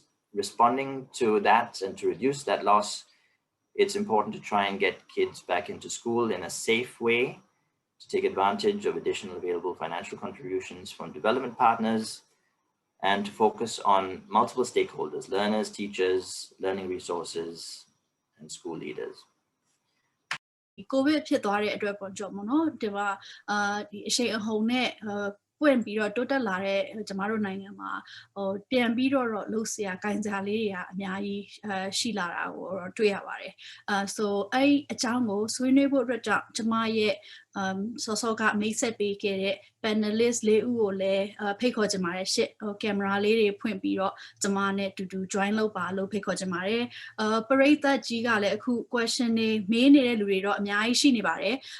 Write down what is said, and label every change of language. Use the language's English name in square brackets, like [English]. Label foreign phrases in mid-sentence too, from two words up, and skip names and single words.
[English] Responding to that and to reduce that loss, it's important to try and get kids back into school in a safe way, to take advantage of additional available financial contributions from development partners, and to focus on multiple stakeholders, learners, teachers, learning resources, and school leaders. [Burmese] COVID ဖြစ်သွားတဲ့အတွက်ပေါ့ကြောင့်မနော်ဒီမှာဒီအရှိန်အဟုန်နဲ့ပွင့်ပြီးတော့တိုးတက်လာတဲ့ကျမတို့နိုင်ငံမှာပြန်ပြီးတော့လှုပ်ရှားကိုင်စားလေး တွေကအများကြီးရှိလာတာကိုတွေ့ရပါတယ်ဆိုအဲ့အကြောင်းကိုဆွေးနွေးဖို့အတွက်ကြောင့်ကျမရဲ့စောစောကမိတ်ဆက်ပေးခဲ့တဲ့ panelist လေးဦးကိုလည်းဖိတ်ခေါ်ချင်ပါတယ်ရှစ်ကင်မရာလေးတွေဖွင့်ပြီးတော့ကျမနဲ့တူတူ join လုပ်ပါလို့ဖိတ်ခေါ်ချင်ပါတယ်ပရိသတ်ကြီးကလည်းအခု question တွေမေးနေတဲ့လူတွေတော့အများကြီးရှိနေပါတယ်